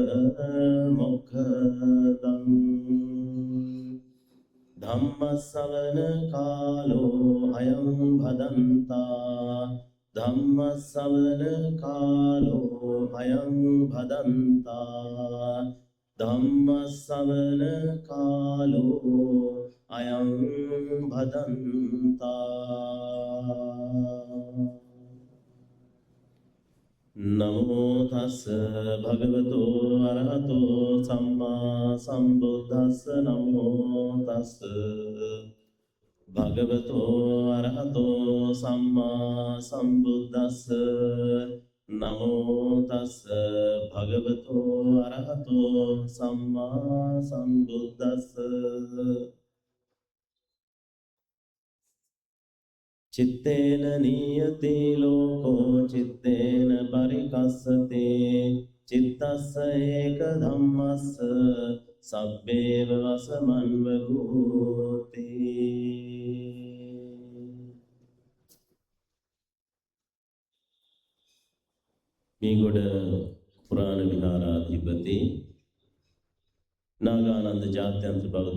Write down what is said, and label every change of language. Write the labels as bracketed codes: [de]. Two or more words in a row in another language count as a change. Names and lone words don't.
[pi] මොක්ඛදං ධම්මස්සවන කාලෝ අයං භදන්තා ධම්මස්සවන කාලෝ අයං භදන්තා ධම්මස්සවන කාලෝ අයං භදන්තා නමෝ තස්ස භගවතෝ අරහතෝ සම්මා සම්බුද්දස්ස නමෝ තස්ස භගවතෝ අරහතෝ සම්මා සම්බුද්දස්ස නමෝ තස්ස භගවතෝ අරහතෝ සම්මා සම්බුද්දස්ස චිත්තේන නියති ලෝකෝ චිත්තේන පරිකස්සතේ චිත්තස්ස ඒක ධම්මස්ස සබ්බේව වසමන්ව ගෝති [si] මේගොඩ පුරාණ විහාරාධිපති නාගානන්ද ජාත්‍යන්තර බෞද්ධ